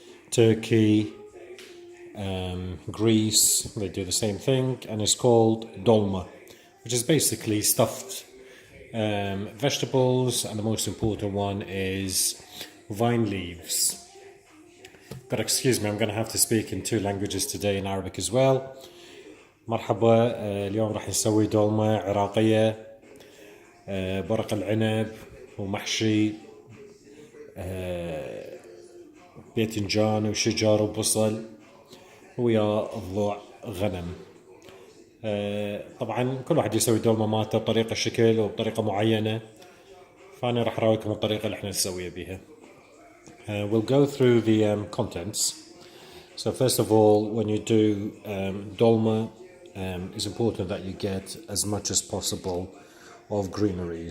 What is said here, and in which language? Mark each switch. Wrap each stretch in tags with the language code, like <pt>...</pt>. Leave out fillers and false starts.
<en>Turkey, Greece, they do the same thing, and it's called dolma, which is basically stuffed vegetables, and the most important one is vine leaves. But excuse me, I'm going to have to speak in two languages today, in Arabic as well.</en> <ar>مرحبا. اليوم راح نسوي دولمة عراقية، برق العنب ومحشي باذنجان وشجر وبصل ويا ضلوع غنم. طبعا كل واحد يسوي دولمة مالته بطريقة شكل وبطريقة معينة، فأنا راح أراويكم الطريقة اللي احنا نسويها بيها.</ar> <en>We'll go through the contents. So first of all, when you do dolma, it's important that you get as much as possible of greenery.</en>